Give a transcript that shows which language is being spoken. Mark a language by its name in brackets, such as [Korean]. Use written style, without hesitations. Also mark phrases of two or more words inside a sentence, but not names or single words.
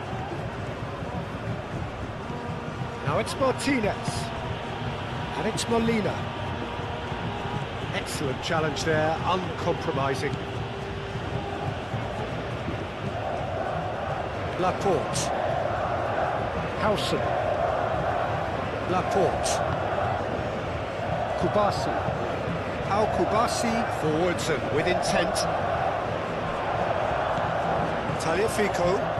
[English] Now it's Martinez. And it's Molina. Excellent challenge there, uncompromising. Laporte. Howson. Laporte. Kubasi. Kubasi forwards and with intent. Tagliafico.